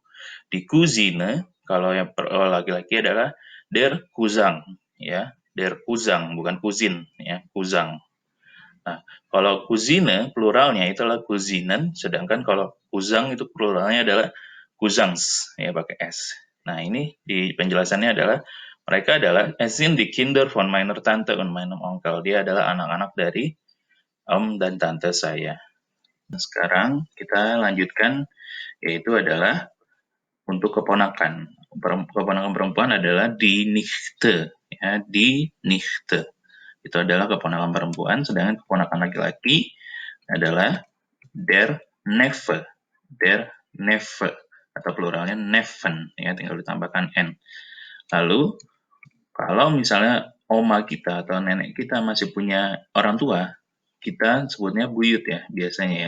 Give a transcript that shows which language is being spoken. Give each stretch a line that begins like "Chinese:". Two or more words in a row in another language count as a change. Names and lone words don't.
Indonesian: Di Cousine, kalau yang laki-laki adalah
German: der Kuzang
Indonesian: ya.
German: Der Kuzang,
Indonesian: bukan cousin ya, Kuzang. Nah, kalau Cousine pluralnya itu adalah Cousinen, sedangkan kalau Kuzang itu pluralnya adalah Kuzangs ya, pakai S. Nah, ini di penjelasannya adalah mereka adalah as in
German: die Kinder von meiner Tante und meinem Onkel.
Indonesian: Dia adalah anak-anak dari om dan tante saya. Sekarang kita lanjutkan, yaitu adalah untuk keponakan. Keponakan perempuan adalah
German: die Nichte,
Indonesian: ya,
German: die Nichte.
Indonesian: itu adalah keponakan perempuan, sedangkan keponakan laki-laki adalah
German: der Neffe, der Neffe,
Indonesian: atau pluralnya Neffen, ya, tinggal ditambahkan N. Lalu, kalau misalnya oma kita atau nenek kita masih punya orang tua, kita sebutnya buyut ya, biasanya ya.